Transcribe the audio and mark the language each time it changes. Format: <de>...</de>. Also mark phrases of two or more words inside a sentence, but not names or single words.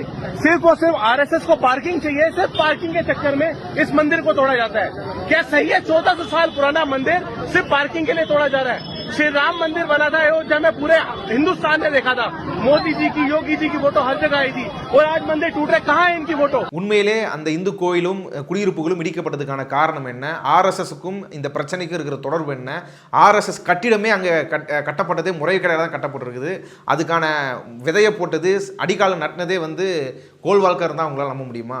<hi>सिर्फ और सिर्फ आरएसएस को पार्किंग चाहिए, सिर्फ पार्किंग के चक्कर में इस मंदिर को तोड़ा जाता है। क्या सही है? 1400 साल पुराना मंदिर सिर्फ पार्किंग के लिए तोड़ा जा रहा है। श्री राम मंदिर बना था अयोध्या में, पूरे हिंदुस्तान ने देखा था। मोदी जी की, योगी जी की फोटो हर जगह आई थी, और आज मंदिर टूट रहे, कहाँ है इनकी फोटो?</hi> <ta>உண்மையிலே அந்த இந்து கோயிலும் குடியிருப்புகளும் இடிக்கப்பட்டதுக்கான காரணம் என்ன, ஆர்எஸ்எஸ்க்கும் இந்த பிரச்சனைக்கு இருக்கிற தொடர்பு என்ன, ஆர்எஸ்எஸ் கட்டிடமே அங்கே கட்டப்பட்டதே முறைகேடாக தான் கட்டப்பட்டிருக்குது, அதுக்கான விதையை போட்டது, அடிக்காலம் நட்டினதே வந்து கோல்வால்கர் தான் அவங்களால நம்ப முடியுமா?</ta>